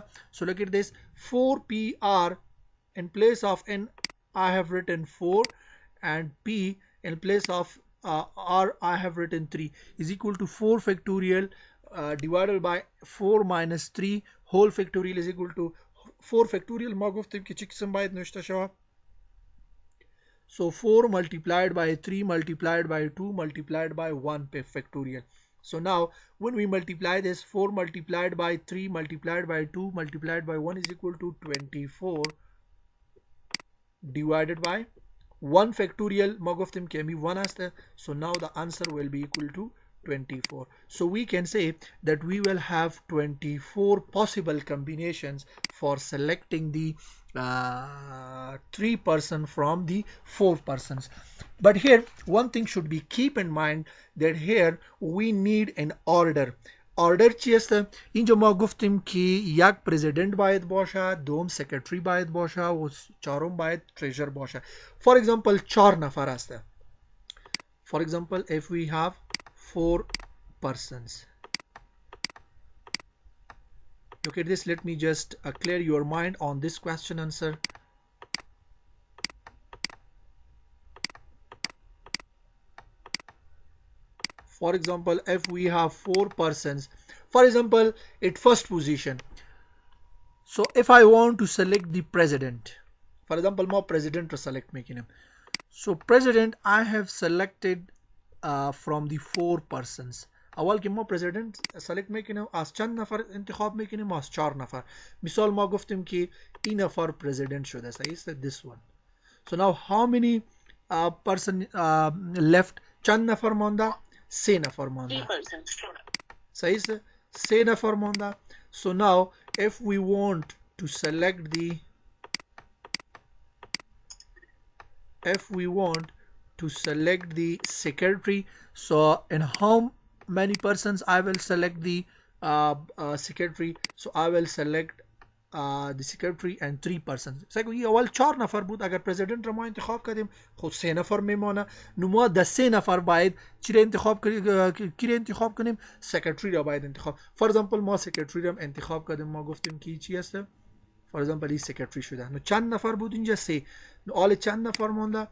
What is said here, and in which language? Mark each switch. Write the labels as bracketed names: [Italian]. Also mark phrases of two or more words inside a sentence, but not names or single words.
[English] So look at this, 4PR in place of n I have written 4 and p in place of r I have written 3 is equal to 4 factorial divided by 4 minus 3 whole factorial is equal to 4 factorial. [Persian] ما گفتیم که چی قسم باید نوشته شود. [English] So 4 multiplied by 3 multiplied by 2 multiplied by 1 factorial. So now when we multiply this, 4 multiplied by 3 multiplied by 2 multiplied by 1 is equal to 24 divided by 1 factorial [Persian] ما گفتیم که می 1 هسته. [English] So now the answer will be equal to 24. So we can say that we will have 24 possible combinations for selecting the 3% from the 4 persons. But here one thing should be keep in mind that here we need an order. [Persian] ऑर्डर چی هست؟ اینجا ما گفتیم که یک پرزیدنت باید باشه، دوم سکرتری باید باشه و چهارم باید تریجر باشه. [English] For example [Persian] 4 نفر هست. [English] For example if we have 4 persons. Look at this. Let me just clear your mind on this question answer. For example if we have 4 persons, for example at first position, so if I want to select the president, for example more president to select making him, so president I have selected from the 4 persons. [Persian] اول که ما [English] president select [Persian] میکنیم از چند نفر انتخاب میکنیم؟ از 4 نفر. مثال ما گفتیم که این نفر president شده، صحیح است؟ [English] this one. So now how many person left؟ [Persian] چند نفر مانده؟ 3 نفر مانده، صحیح است؟ 3 نفر مانده. [English] So now if we want to select the secretary, so in how many persons I will select the secretary? So I will select the secretary and 3 persons. [Persian] سگویی اول 4 نفر بود، اگر پرزیدنت رو ما انتخاب کردیم خود 3 نفر میمانه. نو ما ده 3 نفر باید چی رو انتخاب کنیم؟ سکرتری رو باید انتخاب. [English] for example [Persian] ما سکرتری رو انتخاب کردیم، ما گفتیم که چی هست؟ [English] for example [Persian] این سکرتری شده. نو چند نفر بود اینجا؟ 3. نو آل چند نفر مانده؟